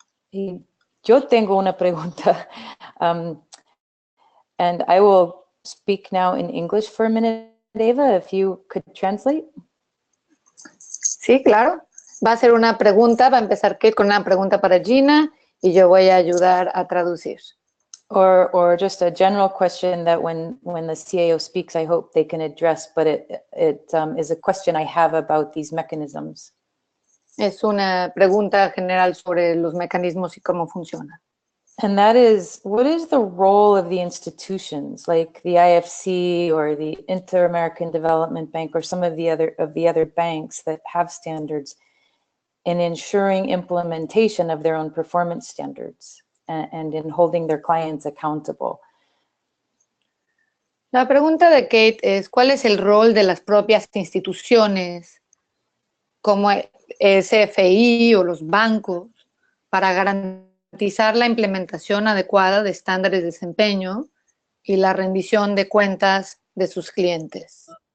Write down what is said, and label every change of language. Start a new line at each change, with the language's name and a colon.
Spanish: Y yo tengo una pregunta,
English: and I will speak now in English for a minute, Eva, if you could translate.
Spanish: Sí, claro. Va a ser una pregunta, va a empezar Kate con una pregunta para Gina y yo voy a ayudar a traducir.
English: Or just a general question that when the CAO speaks, I hope they can address, but it is a question I have about these mechanisms.
Spanish: Es una pregunta general sobre los mecanismos y cómo funcionan.
English: And that is, what is the role of the institutions like the IFC or the Inter-American Development Bank or some of the other banks that have standards in ensuring implementation of their own performance standards and in holding their clients accountable?
Spanish: La pregunta de Kate es, ¿cuál es el rol de las propias instituciones como SFI o los bancos para garantizar la implementación adecuada de estándares de desempeño y la rendición de cuentas de sus clientes?